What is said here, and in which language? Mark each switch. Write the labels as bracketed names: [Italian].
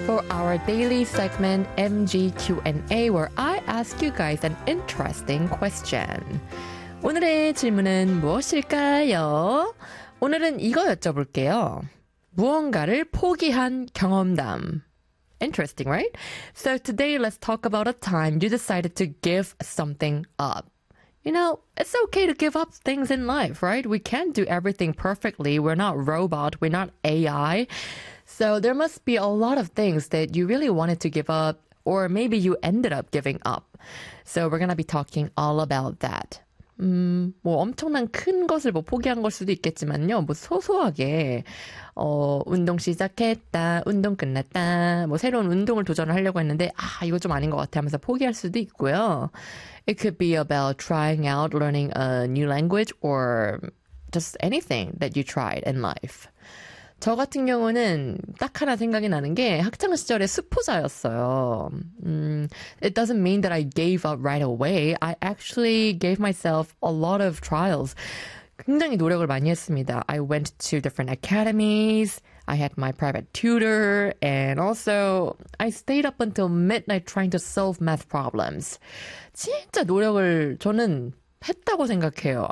[English] 'Our daily segment MGQ&A, where I ask you guys an interesting question. [Korean] 오늘의 질문은 무엇일까요? 오늘은 이거 여쭤볼게요. 무언가를 포기한 경험담. [English] Interesting, right? So today, let's talk about a time you decided to give something up. You know, it's okay to give up things in life, right? We can't do everything perfectly. We're not robot. We're not AI. So there must be a lot of things that you really wanted to give up, or maybe you ended up giving up. So we're gonna be talking all about that. [Korean] 뭐 엄청난 큰 것을 뭐 포기한 걸 수도 있겠지만요. 뭐 소소하게 운동 시작했다, 운동 끝났다, 뭐 새로운 운동을 도전을 하려고 했는데 아 이거 좀 아닌 것 같아 하면서 포기할 수도 있고요. [English] It could be about trying out learning a new language or just anything that you tried in life. [Korean] 저 같은 경우는 딱 하나 생각이 나는 게 학창 시절에 수포자였어요. [English] It doesn't mean that I gave up right away. I actually gave myself a lot of trials. [Korean] 굉장히 노력을 많이 했습니다. [English] I went to different academies. I had my private tutor, and also I stayed up until midnight trying to solve math problems. 진짜 노력을 저는 했다고 생각해요.